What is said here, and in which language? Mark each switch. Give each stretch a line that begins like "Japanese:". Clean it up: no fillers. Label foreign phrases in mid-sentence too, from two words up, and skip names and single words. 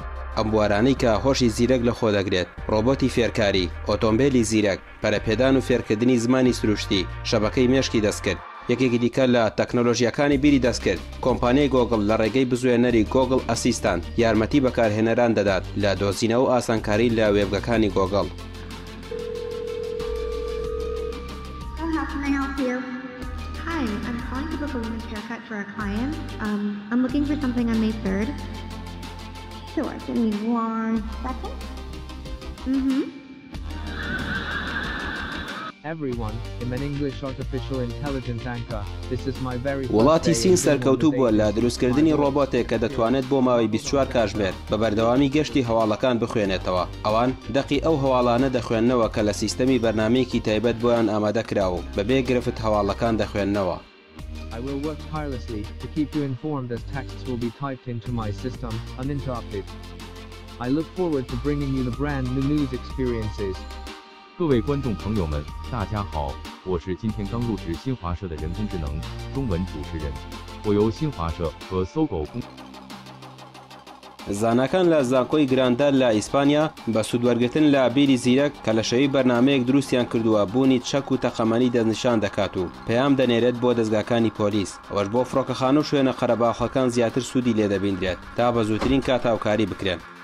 Central Kurdish: ئەم بوارانەی کە هۆشی زیرەک لە خۆ دەگرێت ڕۆبۆتی فێرکاری، ئۆتۆمبیلی زیرەک، پەرەپێدان و فێرکردنی زمانی سروشتی، شەبەکەی مێشکی دەستکرد. یەکێکی دیکە لە تەکنۆلۆژیەکانی بیری دەستکرد کۆمپانیای گۆگڵ لە ڕێگەی بزوێنەری گۆگڵ ئەسیستانت یارمەتی بەکارهێنەران دەدات لە دۆزینەوە و ئاسانکاری لە وێبگەکانی گۆگڵ.
English: Hi, I'm calling to book a women's haircut for a client. I'm looking for something on May 3rd. Sure, give me 1 second. Everyone, I'm an English artificial intelligence anchor. This is my very
Central Kurdish: وڵاتی سین سەرکەوتوو بووە لە دروستکردنی ڕۆبۆتێک کە دەتوانێت بۆ ماوەی 24 کاتژمێر بە بەردەوامی گەشتی هەواڵەکان بخوێنێتەوە. ئەوان دەقی ئەو هەواڵانە دەخوێننەوە کە لە سیستەمی بەرنامەیەکی تایبەت بۆیان ئامادە کراوە بەبێ گرفت هەواڵەکان دەخوێننەوە.
English: I will work tirelessly to keep you informed as texts will be typed into my system, uninterrupted. I look forward to bringing you the brand new news experiences.
Chinese: 各位观众朋友们，大家好，我是今天刚入职新华社的人工智能中文主持人，我由新华社和搜狗公。
Central Kurdish: زانکان لە زانکۆی گراندار لە ئیسپانیا بە سوودوەرگرتن لە بیری زیرەک کە لە شەوی بەرنمەیەک دروستیان کردووە بوونی چەک و تەقەمەنی دەستنیشان دەکات و پەیام دەنێرێت بۆ دەستگاکانی پۆلیس ئەوەش بۆ فڕۆکەخانە و شوێنە قەرەباڵغەکان زیاتر سوودی لێدەبیندرێت تا بە زووترین کات هاوکاری بکرێن.